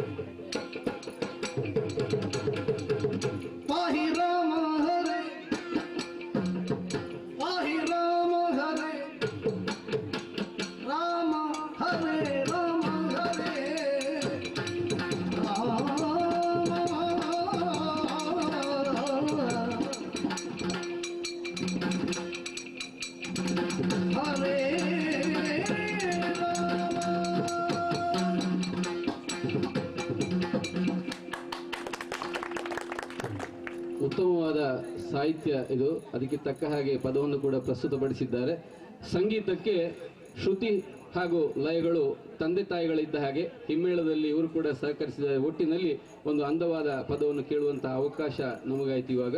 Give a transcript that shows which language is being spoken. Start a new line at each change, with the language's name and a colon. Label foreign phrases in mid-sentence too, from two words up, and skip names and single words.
Sanskrit: ಪಾಹಿ ರಾಮ ಹರಿ ಪಾಹಿ ರಾಮ ಹರಿ ರಾಮ ಹರೇ ರಾಮ ಹರೇ ಹರೇ
Kannada: ಉತ್ತಮವಾದ ಸಾಹಿತ್ಯ ಇದು. ಅದಕ್ಕೆ ತಕ್ಕ ಹಾಗೆ ಪದವನ್ನು ಕೂಡ ಪ್ರಸ್ತುತಪಡಿಸಿದ್ದಾರೆ. ಸಂಗೀತಕ್ಕೆ ಶ್ರುತಿ ಹಾಗೂ ಲಯಗಳು ತಂದೆ ತಾಯಿಗಳಿದ್ದ ಹಾಗೆ ಹಿಮ್ಮೇಳದಲ್ಲಿ ಇವರು ಕೂಡ ಸಹಕರಿಸಿದ ಒಟ್ಟಿನಲ್ಲಿ ಒಂದು ಅಂದವಾದ ಪದವನ್ನು ಕೇಳುವಂತಹ ಅವಕಾಶ ನಮಗಾಯ್ತು ಇವಾಗ.